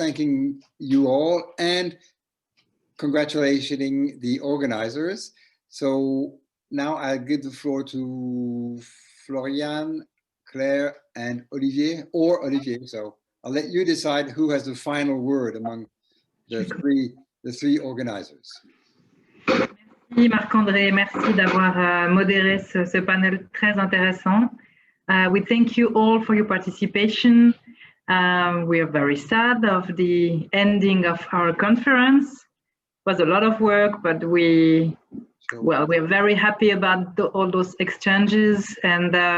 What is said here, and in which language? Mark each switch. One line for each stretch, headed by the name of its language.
English: Thanking you all and congratulating the organizers. So now I'll give the floor to Florian, Claire, and Olivier, So I'll let you decide who has the final word among the three organizers.
French: Merci Marc-André, merci d'avoir modéré ce panel très intéressant.
English: We thank you all for your participation. We are very sad of the ending of our conference. It was a lot of work, but we're very happy about all those exchanges, and